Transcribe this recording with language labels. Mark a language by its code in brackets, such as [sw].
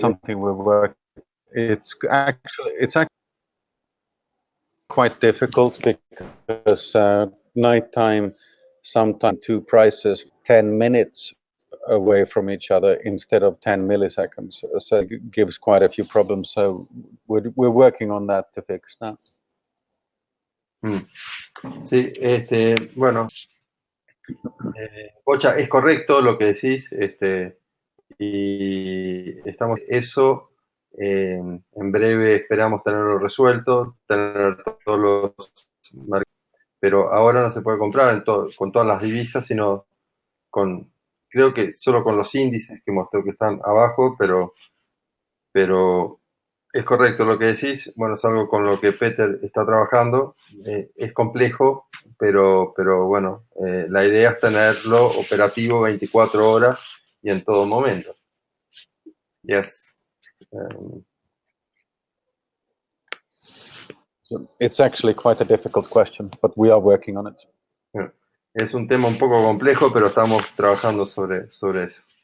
[en] something we're working. It's actually quite difficult because nighttime, sometimes two prices 10 minutes away from each other instead of 10 milliseconds. So it gives quite a few problems. So we're working on that to fix that. [es] Sí, bueno, Bocha, es correcto lo que decís, y estamos eso, en breve esperamos tenerlo resuelto, tener todos los mercados, pero ahora no se puede comprar con todas las divisas, sino creo que solo con los índices que mostró que están abajo, pero es correcto lo que decís. Bueno, es algo con lo que Peter está trabajando. Es complejo, pero bueno, la idea es tenerlo operativo 24 horas y en todo momento. [en] Yes. So it's actually quite a difficult question, but we are working on it. [es] Es un tema un poco complejo, pero estamos trabajando sobre eso.